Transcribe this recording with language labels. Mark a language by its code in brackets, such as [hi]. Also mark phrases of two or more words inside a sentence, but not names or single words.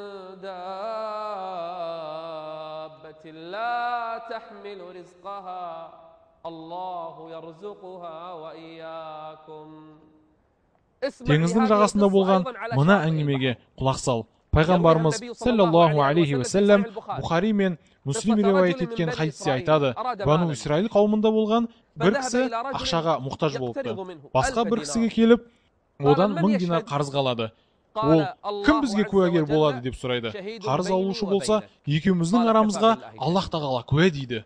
[kk] Теңіздің жағасында болған мына әңгімеге құлақ сал. Пайғамбарымыз [ar] صلى الله عليه وسلم [kk] Бухари мен Муслим риуаят еткен хадисте айтады, Бану Исраил қауымында болған бір кісі ақшаға мұқтаж болыпты. Басқа бір кісіге келіп, одан 1000 динар қарыз қалады. Ол кім бізге куәгер болады деп сұрайды. Қарыз алушы болса, екеуміздің арамызға Аллах тағала куә дейді.